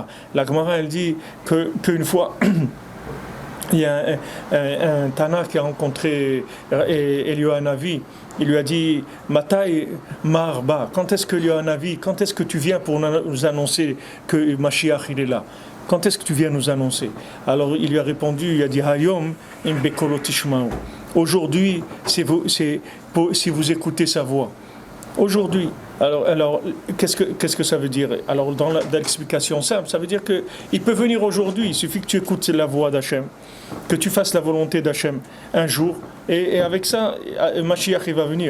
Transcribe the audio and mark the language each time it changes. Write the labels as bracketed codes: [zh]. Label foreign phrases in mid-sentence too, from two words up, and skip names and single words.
[fr] La Gemara, elle dit qu'une fois, il y a un Tana qui a rencontré Eliyahu, il lui a dit [he] מתי מר בא, [fr] quand est-ce que Eliyahu, quand est-ce que tu viens pour nous annoncer que Mashiach il est là? Quand est-ce que tu viens nous annoncer? Alors il lui a répondu, il a dit [he] היום אם בקולו תשמעו. [fr] Aujourd'hui, si vous écoutez sa voix. Aujourd'hui. Alors qu'est-ce que ça veut dire? Alors dans l'explication simple, ça veut dire qu'il peut venir aujourd'hui, il suffit que tu écoutes la voix d'Hachem, que tu fasses la volonté d'Hachem un jour, et avec ça, Mashiach il va venir.